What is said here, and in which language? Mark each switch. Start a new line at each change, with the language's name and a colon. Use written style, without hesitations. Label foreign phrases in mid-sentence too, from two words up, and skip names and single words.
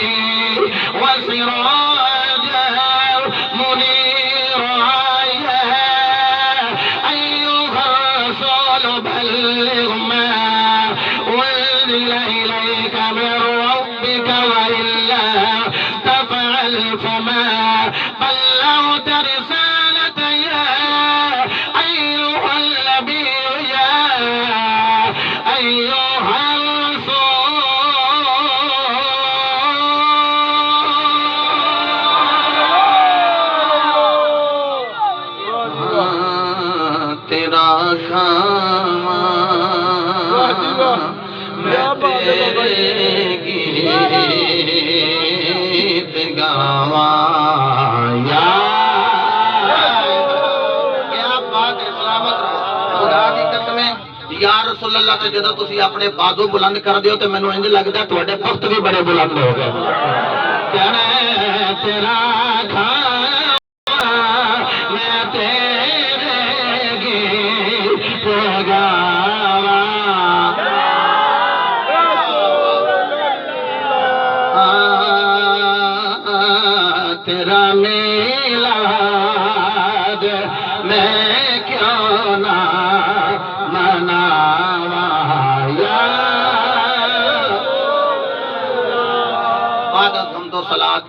Arabic: وسراجا منيرا يا أيها الرسول بلغ ما أنزل إليك من ربك وإلا تفعل فما بلغت رسالة يا أيها النبي يا أيها
Punjabi: تیرا میں تیرے گیت گاواں یا کیا بات ہے سلامت رہو خدا دی قسم
Arabic: یا رسول اللہ
Punjabi: تے جدوں تسی اپنے بازو بلند کر دیو تے مینوں انج لگدا تواڈے پخت بھی بڑے بلند ہو گئے کہنا تیرا تیرا میلاد میں کیوں نہ مناواں یا
Arabic: بعد حمد و صلاۃ